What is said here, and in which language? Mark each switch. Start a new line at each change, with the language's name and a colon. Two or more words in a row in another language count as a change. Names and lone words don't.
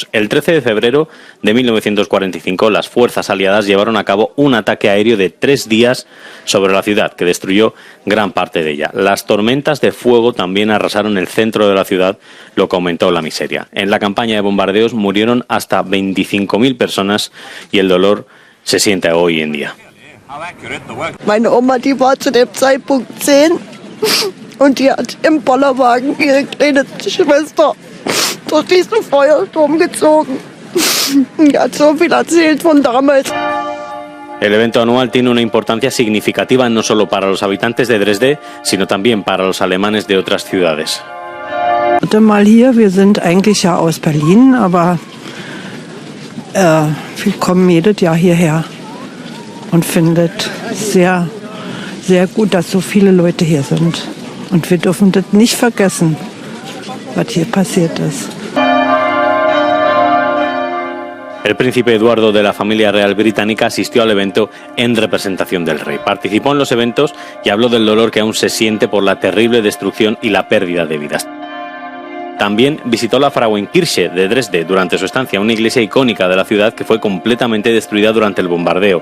Spanish: El 13 de febrero de 1945, las fuerzas aliadas llevaron a cabo un ataque aéreo de 3 días sobre la ciudad, que destruyó gran parte de ella. Las tormentas de fuego también arrasaron el centro de la ciudad, lo que aumentó la miseria. En la campaña de bombardeos murieron hasta 25.000 personas y el dolor se siente hoy en día.
German: Meine Oma, die war zu dem Zeitpunkt 10 und die hat im Bollerwagen ihre kleine Schwester durch diesen Feuersturm gezogen. Die hat so viel erzählt von damals.
Spanish: El evento anual tiene una importancia significativa no solo para los habitantes de Dresde, sino también para los alemanes de otras ciudades.
German: Warte mal hier, wir sind eigentlich ja aus Berlin, aber wir kommen jedes Jahr hierher. Und findet sehr, sehr gut, dass so viele Leute hier sind. Und wir dürfen das nicht vergessen, was hier passiert ist.
Spanish: El príncipe Eduardo de la familia real británica asistió al evento en representación del rey. Participó en los eventos y habló del dolor que aún se siente por la terrible destrucción y la pérdida de vidas. También visitó la Frauenkirche de Dresde durante su estancia, una iglesia icónica de la ciudad que fue completamente destruida durante el bombardeo.